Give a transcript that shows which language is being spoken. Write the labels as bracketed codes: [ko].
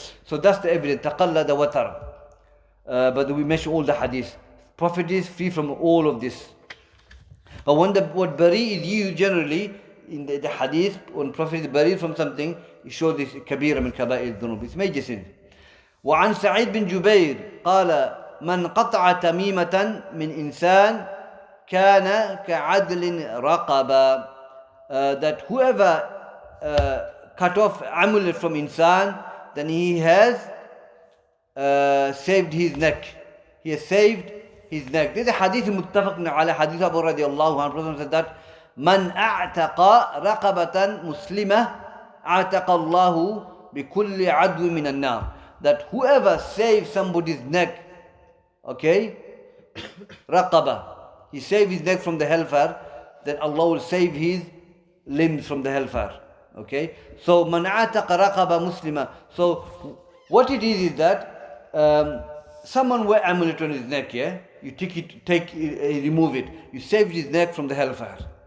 [en] So that's the evidence, taqallada watar. But we mention all the hadith. Prophet is free from all of this. But when the word bari is used generally in the hadith, when Prophet is bari from something, it shows this kabira min kaba'ir dhunub, it's major sin. [ar] وعن سعيد بن جبير قال من قطع تميمة من إنسان كان كعدل رقبة. [en] That whoever cut off amulet from insan, then he has saved his neck. He has saved his neck. This is a hadith muttafaq ala hadith Abu radiallahu anhu. Prophet said that [ar] من أعتق رقبة مسلمة أعتق الله بكل عدو من النار. [en] That whoever saves somebody's neck, okay, raqaba, he saved his neck from the hellfire, then Allah will save his limbs from the hellfire. Okay, so man ataqa raqaba muslima. So what it is that someone wear amulet on his neck, yeah, you remove it, you save his neck from the hellfire.